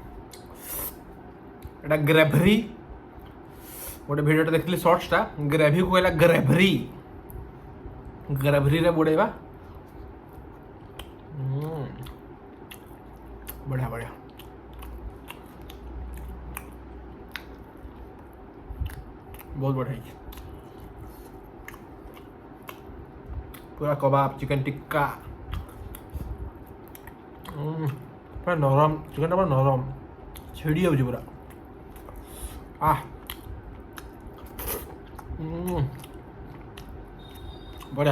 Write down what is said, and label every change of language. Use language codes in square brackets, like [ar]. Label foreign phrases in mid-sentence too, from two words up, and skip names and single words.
[or] ଏଇଟା ଗ୍ରେଭି ଗୋଟେ ଭିଡ଼ିଓଟା ଦେଖିଥିଲି ସର୍ଟସଟା ଗ୍ରେଭିକୁ କହିଲା ଗ୍ରେଭିରେ ବୁଡ଼େଇବା। ବଢ଼ିଆ ବହୁତ ବଢ଼ିଆ ହେଇଛି। [hi] पूरा कबाब चिकन टिक्का पूरा नरम चिकन पूरा नरम छिड़ी जाऊँ पूरा बढ़िया।